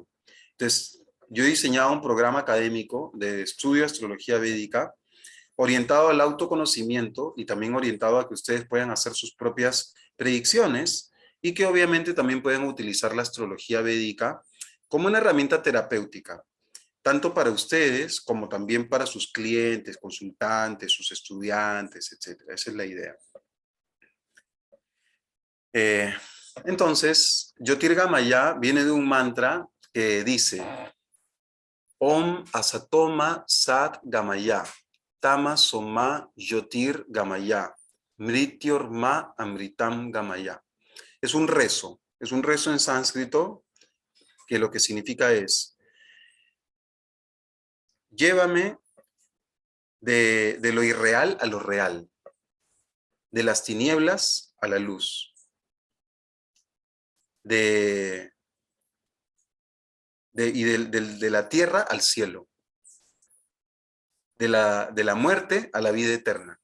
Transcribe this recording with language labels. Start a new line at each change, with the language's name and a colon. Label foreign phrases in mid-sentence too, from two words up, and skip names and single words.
Spanish: Entonces, yo he diseñado un programa académico de estudio de astrología védica orientado al autoconocimiento y también orientado a que ustedes puedan hacer sus propias predicciones y que obviamente también pueden utilizar la astrología védica como una herramienta terapéutica, tanto para ustedes como también para sus clientes, consultantes, sus estudiantes, etc. Esa es la idea. Entonces, Jyotirgamaya viene de un mantra que dice:
Sanskrit: ॐ असतोमा सत् गमय. तम सोमा ज्योतिर् गमय. मृत्योर् मा अमृतं गमय.
Spanish: Es un rezo en sánscrito que lo que significa es: llévame de lo irreal a lo real, de las tinieblas a la luz, de la tierra al cielo, de la muerte a la vida eterna.